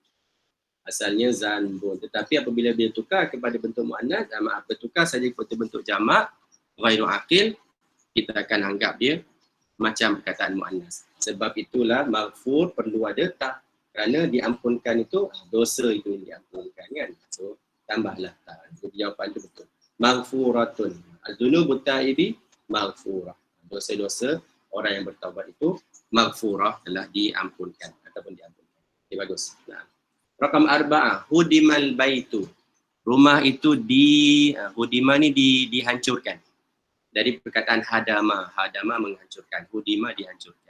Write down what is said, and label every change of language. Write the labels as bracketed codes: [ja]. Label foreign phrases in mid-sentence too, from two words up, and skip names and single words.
[ms] Tetapi apabila dia tukar kepada bentuk muannas, bertukar saja kepada bentuk jamak [ar] غير عاقل, [ms] kita akan anggap dia macam perkataan muannas. Sebab itulah maghfur perlu ada ta. Kerana diampunkan itu dosa itu yang diampunkan kan. So tambahlah ta. Jadi jawapan itu betul. [ar] Maghfuratun. الذنوب التائب مغفورة. [ms] Dosa-dosa orang yang bertaubat itu maghfurah, telah diampunkan ataupun diampunkan. Okay, bagus. Nah. Rakam 4, [ar] هدم البيت. [ms] Rumah itu hudima ni dihancurkan. Dari perkataan hadama menghancurkan, hudima dihancurkan.